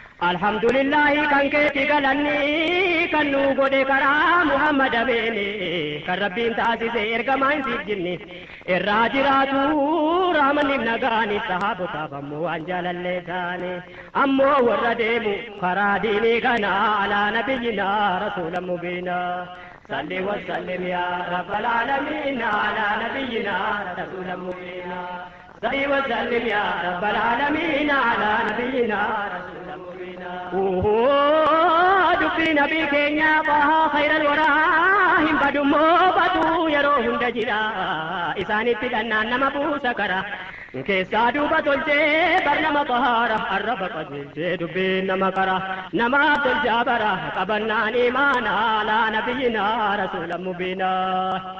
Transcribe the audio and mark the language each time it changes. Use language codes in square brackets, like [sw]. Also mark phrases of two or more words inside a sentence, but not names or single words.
[ar] الحمد لله [om] kan keeti galanni kan nu godhe karaa Muhammad ameeni kan Rabbiin taasise ergamaan siif jinni irraa jiraatu raamanni nagaani sahaabotaaf ammoo waan jaalallee taane ammoo warra deemu karaa diinii kana [ar] على نبينا رسولا مبينا. صل وسلم يا رب العالمين على نبينا رسولا مبينا. صل وسلم يا رب العالمين على نبينا رسولا مبينا. [om] Dubbii nabii keenya bahaa [ar] خير الورى [om] hin badummoo baduu yeroo hunda jira. Isaanitti dhannaan nama buusa kara. Keessaa duuba tolchee bar nama bahaara. Arraba qajeelchee dubbiin nama kara. Namaaf tolchaa bara qabannaan imaana [ar] على نبينا رسولا مبينا.